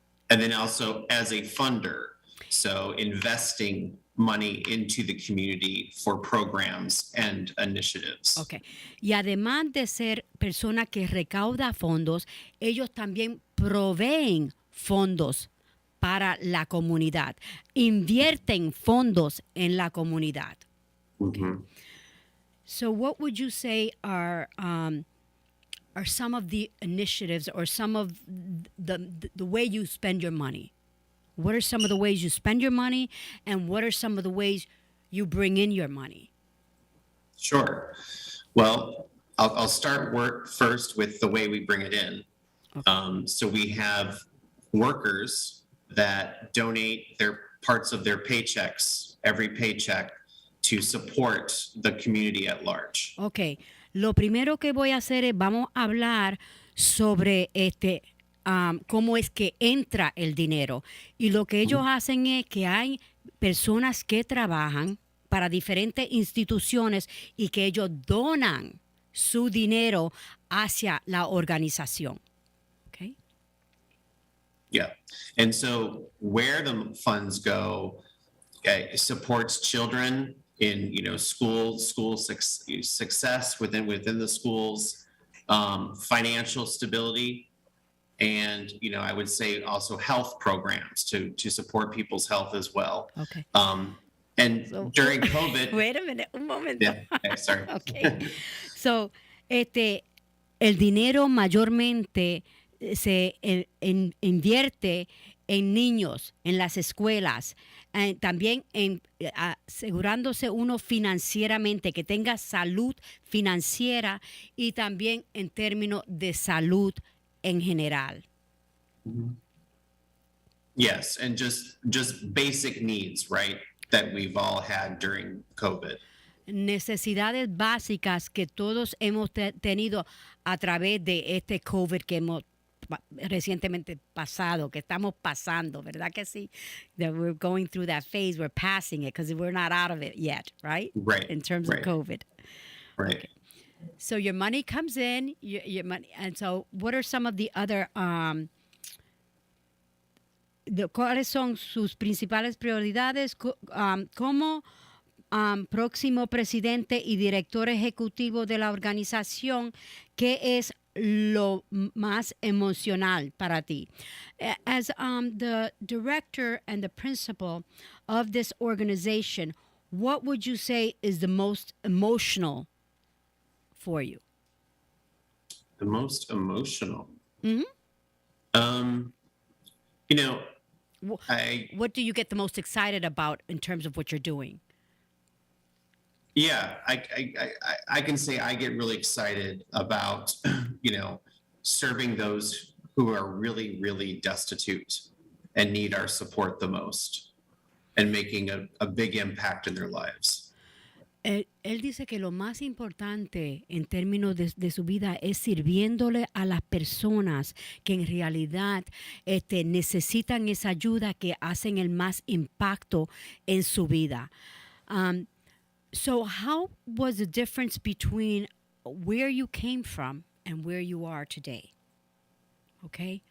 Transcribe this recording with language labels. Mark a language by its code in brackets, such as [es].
[en] And then also as a funder, so investing money into the community for programs and initiatives. Okay. [es] Y además de ser persona que recauda fondos, ellos también proveen fondos para la comunidad. Invierten fondos en la comunidad. Mm-hmm. [en] So what would you say are some of the initiatives or some of the way you spend your money? What are some of the ways you spend your money, and what are some of the ways you bring in your money? Sure. Well, I'll start work first with the way we bring it in. Okay. So we have workers that donate their parts of their paychecks, every paycheck, to support the community at large. Okay. [es] Lo primero que voy a hacer es vamos a hablar sobre cómo es que entra el dinero. Y lo que ellos hacen es que hay personas que trabajan para diferentes instituciones y que ellos donan su dinero hacia la organización. [en] Okay? Yeah. And so where the funds go, supports children in school success within the schools, financial stability, and I would say also health programs to support people's health as well. Okay. And so, during COVID. Wait a minute, [es] un momento. [en] Yeah, okay, sorry. Okay. [es] So, el dinero mayormente se invierte en niños, en las escuelas, también asegurándose uno financieramente, que tenga salud financiera y también en términos de salud en general. [en] Yes, and just basic needs, right, that we've all had during COVID. [es] Necesidades básicas que todos hemos tenido a través de este COVID que hemos recientemente pasado, que estamos pasando, ¿verdad que sí? [en] That we're going through that phase, we're passing it because we're not out of it yet, right? Right. In terms of COVID. Right. Okay. So your money comes in, your money, and so what are some of the other [es] ¿cuáles son sus principales prioridades como próximo presidente y director ejecutivo de la organización? ¿Qué es lo más emocional para ti? [en] As the director and the principal of this organization, what would you say is the most emotional for you? The most emotional. Mm-hmm. You know, what do you get the most excited about in terms of what you're doing? Yeah, I can say I get really excited about, serving those who are really, really destitute and need our support the most and making a big impact in their lives. [es] Él dice que lo más importante en términos de su vida es sirviéndole a las personas que en realidad necesitan esa ayuda, que hacen el más impacto en su vida. [en] So how was the difference between where you came from and where you are today? Okay?